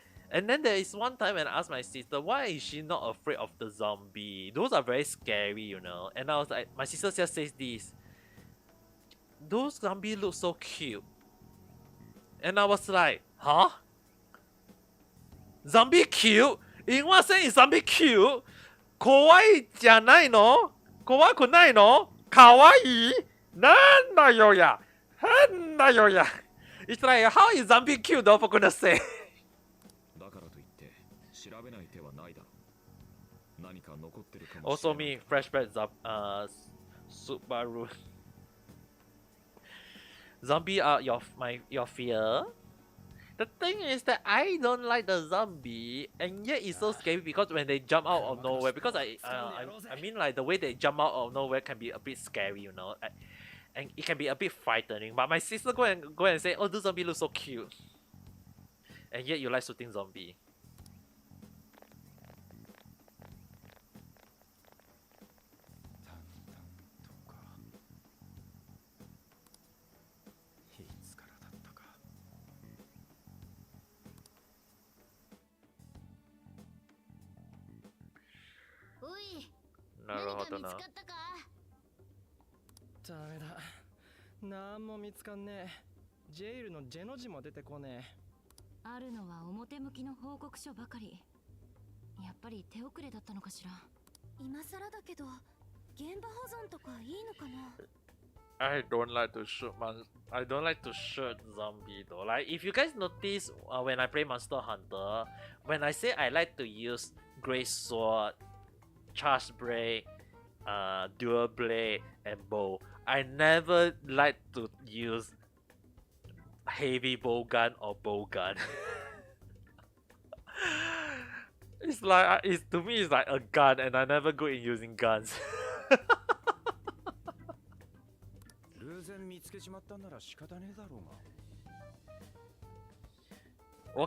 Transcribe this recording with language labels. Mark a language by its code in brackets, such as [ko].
[en] And then there is one time when I asked my sister, why is she not afraid of the zombie? Those are very scary, you know. And I was like, my sister just says this, those zombies look so cute. And I was like, huh? Zombie cute? In what sense is zombie cute? [ja] Kawaii じゃないの？怖くないの？かわいい？なんだよや。変だよや。 [en] It's like, how is zombie cute though, for goodness sake? [ja] だからといって調べない手はないだろう。何か残ってるかもし [en] Also [ja] れない。 [en] me, flashback Subaru. Zombie are your fear? The thing is that I don't like the zombie, and yet it's so scary because when they jump out of nowhere, because I mean like the way they jump out of nowhere can be a bit scary, you know, and it can be a bit frightening. But my sister go and say, oh, this zombie looks so cute, and yet you like shooting zombie. [ja] 淡々とかいつからだったか。おい、なるほどな。何か見つかったか？ダメだ。なんも見つかんねえ。ジェイルのジェの字も出てこねえ。あるのは表向きの報告書ばかり。やっぱり手遅れだったのかしら。今更だけど現場保存とかいいのかな。 [en] I don't like to shoot I don't like to shoot zombie though. Like if you guys notice, when I play Monster Hunter, when I say I like to use Great Sword, Charge Blade, Dual Blade, and Bow, I never like to use heavy bow gun or bow gun. It's like, to me it's like a gun, and I'm never good in using guns. [ja] 偶然見つけちまったんなら仕方ねえだろうが。